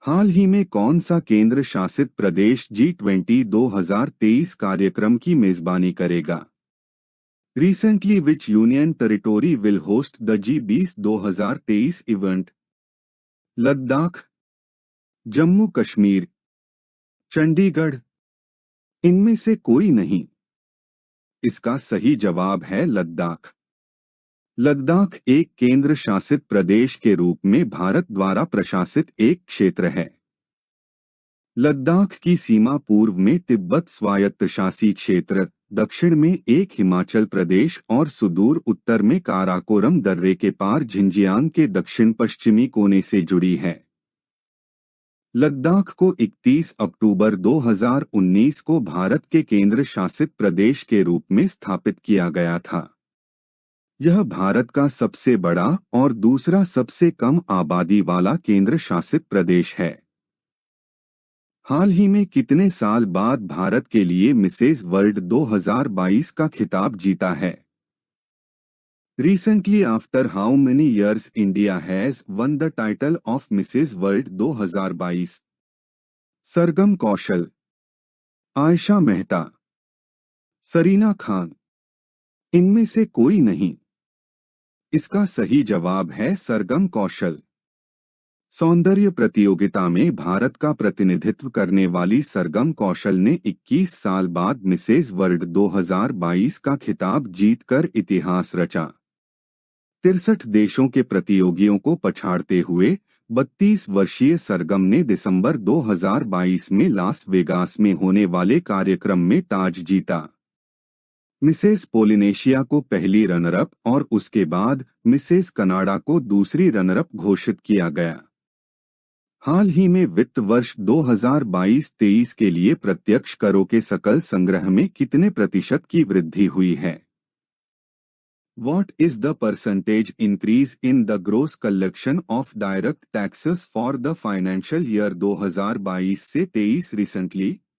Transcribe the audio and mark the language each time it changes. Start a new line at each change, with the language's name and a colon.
Hindi: हाल ही में कौन सा केंद्र शासित प्रदेश G20 2023 कार्यक्रम की मेजबानी करेगा?
English: Recently, which union territory will host the G20 2023 event?
Hindi: Ladakh, Jammu Kashmir, Chandigarh. इनमें से कोई नहीं। इसका सही जवाब है लद्दाख। लद्दाख एक केंद्र शासित प्रदेश के रूप में भारत द्वारा प्रशासित एक क्षेत्र है। लद्दाख की सीमा पूर्व में तिब्बत स्वायत्तशासी क्षेत्र, दक्षिण में एक हिमाचल प्रदेश और सुदूर उत्तर में काराकोरम दर्रे के पार झिंजियांग के दक्षिण पश्चिमी कोने से जुड़ी है। लद्दाख को 31 अक्टूबर 2019 को भारत के केंद्र शासित प्रदेश के रूप में स्थापित किया गया था। यह भारत का सबसे बड़ा और दूसरा सबसे कम आबादी वाला केंद्र शासित प्रदेश है। हाल ही में कितने साल बाद भारत के लिए मिसेज वर्ल्ड 2022 का खिताब जीता है?
English: Recently, after how many years India has won the title of Mrs. World 2022?
Hindi: Sargam Kaushal, Ayesha Mehta, Serena Khan. इनमें से कोई नहीं। इसका सही जवाब है सरगम कौशल। सौंदर्य प्रतियोगिता में भारत का प्रतिनिधित्व करने वाली सरगम कौशल ने 21 साल बाद मिसेज वर्ल्ड 2022 का खिताब जीतकर इतिहास रचा। 63 देशों के प्रतियोगियों को पछाड़ते हुए 32 वर्षीय सरगम ने दिसंबर 2022 में लास वेगास में होने वाले कार्यक्रम में ताज जीता। मिसेस पोलिनेशिया को पहली रनरअप और उसके बाद मिसेस कनाडा को दूसरी रनरअप घोषित किया गया। हाल ही में वित्त वर्ष 2022-23 के लिए प्रत्यक्ष करों के सकल संग्रह में कितने प्रतिशत की वृद्धि हुई है?
English: What is the percentage increase in the gross collection of direct taxes for the financial year 2022
Hindi: से
English: 23 recently?